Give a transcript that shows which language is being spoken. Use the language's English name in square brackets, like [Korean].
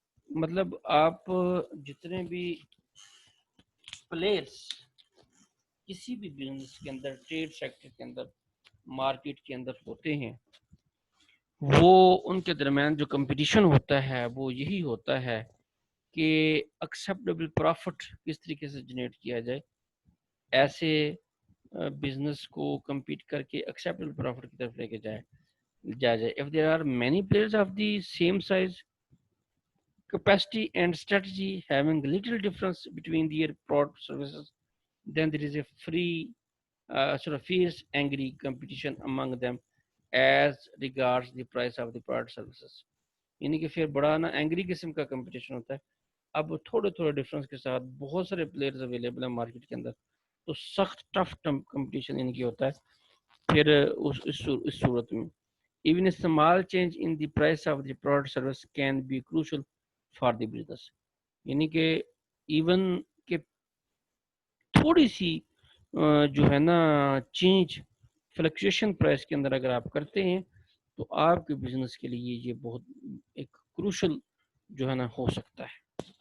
[Urdu] مطلب آپ جتنے بھی پلیئرس کسی بھی بزنس کے اندر، ٹریڈ سیکٹر کے اندر، مارکیٹ کے اندر ہوتے ہیں، وہ ان کے درمیان جو کمپٹیشن ہوتا ہے وہ یہی ہوتا ہے کہ ایکسیپٹیبل پروفٹ کس طریقے سے جنریٹ کیا جائے، ایسے بزنس کو کمپیٹ کر کے ایکسیپٹیبل پروفٹ کی طرف لے کے جایا جائے. [English] if there are many players of the same size, capacity and strategy having little difference between their product services, then there is a free sort of fierce angry competition among them as regards the price of the product services. [Urdu] یعنی کہ پھر بڑا نا angry قسم کا competition ہوتا ہے. اب تھوڑے تھوڑے ڈفرینس کے ساتھ بہت سارے پلیئرز اویلیبل ہیں مارکیٹ کے اندر، تو سخت ٹف کمپٹیشن ان کی ہوتا ہے. پھر اس صورت میں [English] even a small change in the price of the product service can be crucial for the business. [Urdu] یعنی کہ ایون کہ تھوڑی سی جو ہے نا چینج فلکچویشن پرائس کے اندر اگر آپ کرتے ہیں تو آپ کے بزنس کے لیے یہ بہت ایک کروشل جو ہے نا ہو سکتا ہے.